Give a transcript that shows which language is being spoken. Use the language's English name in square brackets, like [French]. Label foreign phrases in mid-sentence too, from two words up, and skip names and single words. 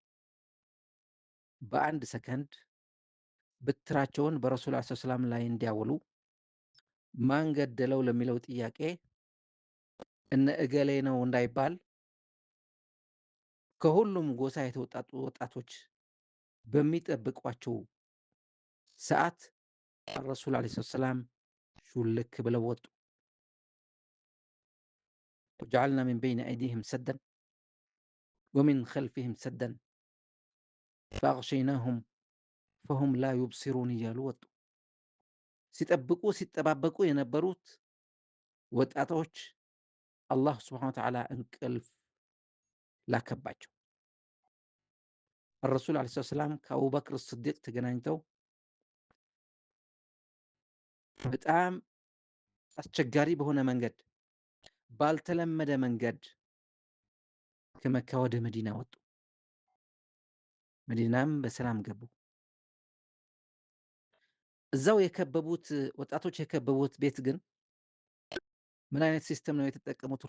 [Amharic] በአንድ ሰከንድ ብትራቸውን በረሱል ዐለይሂ ሰላም ላይ እንዲያውሉ ማን ገደለው ለሚለው ጥያቄ እነ እገሌ ነው እንዳይባል ከሁሉም ጎሳ የተውጣጡ ወጣቶች በሚጠብቋቸው ሰዓት [Arabic] الرسول عليه الصلاة والسلام [Amharic] ሹልክ ብለው ወጡ። [Arabic] وجعلنا من بين أيديهم سدا ومن خلفهم سدا فأغشيناهم فهم لا يبصرون [Amharic] እያሉ ወጡ። ሲጠብቁ ሲጠባበቁ የነበሩት ወጣቶች አላህ ስብሐነ ወተዓላ እንቅልፍ ላከባቸው። [Arabic] الرسول عليه الصلاة والسلام [Amharic] ከአቡበክር ስዲቅ ተገናኝተው በጣም አስቸጋሪ በሆነ መንገድ ባልተለመደ መንገድ ከመካ ወደ መዲና ወጡ። መዲናም በሰላም ገቡ። እዛው የከበቡት ወጣቶች የከበቡት ቤት ግን ምን አይነት ሲስተም ነው የተጠቀሙት?